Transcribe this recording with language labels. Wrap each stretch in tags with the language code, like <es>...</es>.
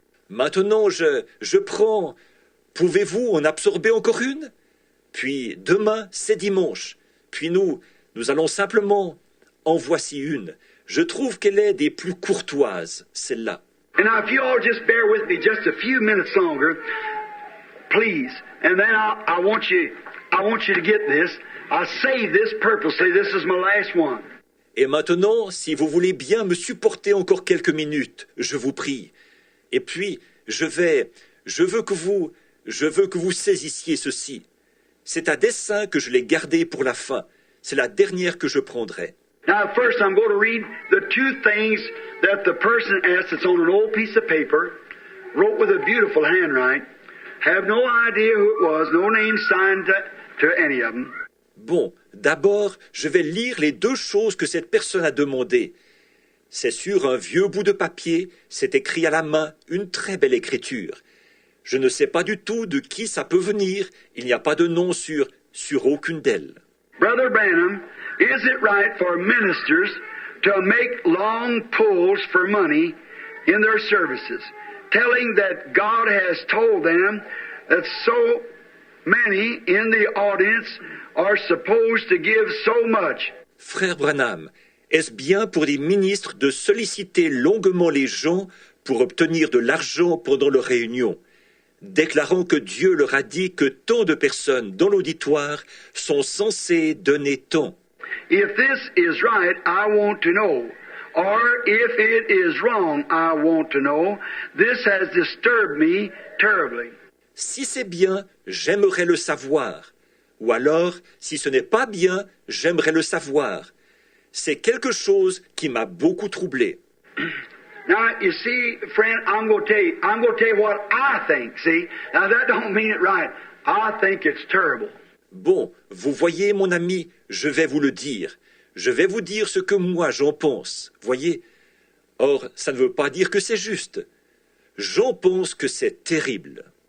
<fr>Maintenant, je prends... Pouvez-vous en absorber encore une? Puis demain, c'est dimanche. Puis nous allons simplement... En voici une. Je trouve qu'elle est des plus courtoises, celle-là.</fr> <en>And now, if you all just bear with me just a few minutes longer, please. And then I want you to get this. I saved this purposely. This is my last one.</en> <fr>Et maintenant, si vous voulez bien me supporter encore quelques minutes, je vous prie. Et puis, je veux que vous saisissiez ceci. C'est à dessein que je l'ai gardé pour la fin. C'est la dernière que je prendrai.</fr> <en>Now, first, I'm going to read the two things that the person asked. It's on an old piece of paper, wrote with a beautiful handwriting. Have no idea who it was, no name signed to any of them.</en> <fr>Bon, d'abord, je vais lire les deux choses que cette personne a demandées. C'est sur un vieux bout de papier, c'est écrit à la main, une très belle écriture. Je ne sais pas du tout de qui ça peut venir, il n'y a pas de nom sur aucune d'elles.</fr> <en>Brother Branham, is it right for ministers to make long pulls for money in their services, telling that God has told them that so many in the audience are supposed to give so much?</en> <fr>Frère Branham, est-ce bien pour les ministres de solliciter longuement les gens pour obtenir de l'argent pendant leur réunion, déclarant que Dieu leur a dit que tant de personnes dans l'auditoire sont censées donner tant?</fr> <en>If this is right, I want to know. Or if it is wrong, I want to know. This has disturbed me terribly.</en> <fr>Si c'est bien, j'aimerais le savoir. Ou alors, si ce n'est pas bien, j'aimerais le savoir. C'est quelque chose qui m'a beaucoup troublé.</fr> <en>Now, you see, friend, I'm going to tell you what I think, see? Now, that don't mean it right. I think it's terrible.</en> <fr>Bon, vous voyez, mon ami, je vais vous le dire. Je vais vous dire ce que moi j'en pense, voyez. Or, ça ne veut pas dire que c'est juste. J'en pense que c'est terrible.</fr>